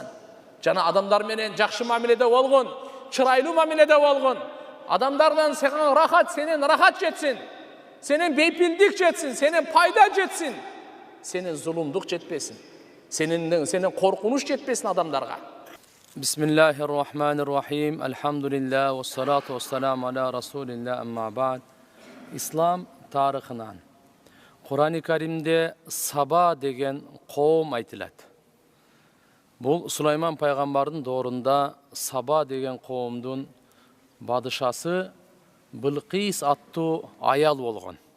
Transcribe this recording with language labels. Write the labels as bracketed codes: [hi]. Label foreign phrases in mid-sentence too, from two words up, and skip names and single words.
[ky] Жана адамдар менен жакшы мамиледе болгон, чырайлуу мамиледе болгон. Адамдардан сенен рахат жетсин. Сенен бейпилдик жетсин, сенен пайда жетсин. Сенен зулумдук жетпесин. Сенен коркунуч жетпесин адамдарга. [ar] بسم الله الرحمن الرحيم. الحمد لله والصلاة والسلام على رسول الله، أما بعد. [ky] Ислам тарыхынан Кур'ан-ы Каримде Саба деген коом айтылат. Бул Сулайман пайгамбардын доорунда Саба деген коомдун бадышасы Билкис аттуу аял болгон.